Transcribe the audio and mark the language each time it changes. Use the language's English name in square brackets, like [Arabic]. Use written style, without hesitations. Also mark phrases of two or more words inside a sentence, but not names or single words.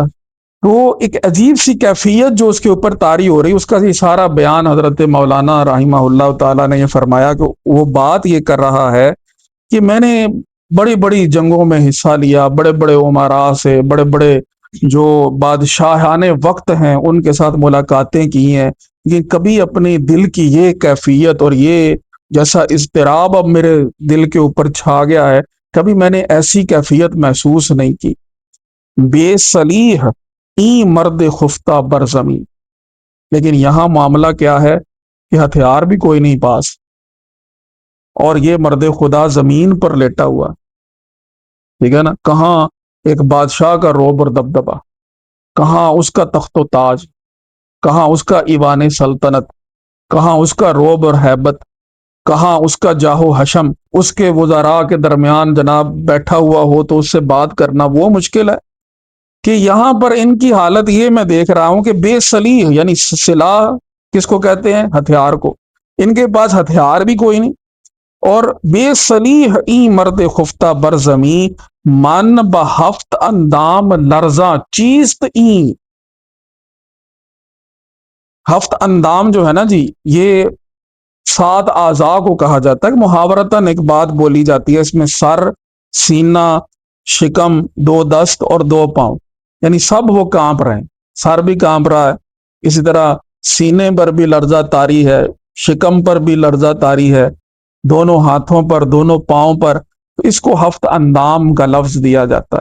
[Urdu] تو ایک عجیب سی کیفیت جو اس کے اوپر طاری ہو رہی، اس کا یہ سارا بیان حضرت مولانا رحمہ اللہ تعالیٰ نے یہ فرمایا کہ وہ بات یہ کر رہا ہے کہ میں نے بڑی بڑی جنگوں میں حصہ لیا، بڑے بڑے امراء سے، بڑے بڑے جو بادشاہان وقت ہیں ان کے ساتھ ملاقاتیں کی ہیں، یہ کبھی اپنی دل کی یہ کیفیت اور یہ جیسا اضطراب اب میرے دل کے اوپر چھا گیا ہے، کبھی میں نے ایسی کیفیت محسوس نہیں کی۔ [Persian] بے صلیح این مرد خفتہ بر زمین، [Urdu] لیکن یہاں معاملہ کیا ہے کہ ہتھیار بھی کوئی نہیں پاس، اور یہ مرد خدا زمین پر لیٹا ہوا، ٹھیک ہے نا۔ کہاں ایک بادشاہ کا روب اور دبدبا، کہاں اس کا تخت و تاج، کہاں اس کا ایوان سلطنت، کہاں اس کا روب اور ہیبت، کہاں اس کا جاہو حشم، اس کے وزراء کے درمیان جناب بیٹھا ہوا ہو تو اس سے بات کرنا وہ مشکل ہے، کہ یہاں پر ان کی حالت یہ میں دیکھ رہا ہوں کہ بے سلیح یعنی سلاح کس کو کہتے ہیں؟ ہتھیار کو، ان کے پاس ہتھیار بھی کوئی نہیں، اور [Persian] بے سلیح این مرد خفتہ بر زمیں، من بہفت اندام لرزاں چیست این۔ [Urdu] ہفت اندام جو ہے نا جی، یہ 7 اعضاء کو کہا جاتا ہے، محاورتاً ایک بات بولی جاتی ہے، اس میں سر، سینہ، شکم، 2 دست اور 2 پاؤں، یعنی سب وہ کانپ رہے ہیں، سر بھی کانپ رہا ہے، اسی طرح سینے پر بھی لرزہ طاری ہے، شکم پر بھی لرزہ طاری ہے، دونوں ہاتھوں پر، دونوں پاؤں پر، تو اس کو ہفت اندام کا لفظ دیا جاتا ہے۔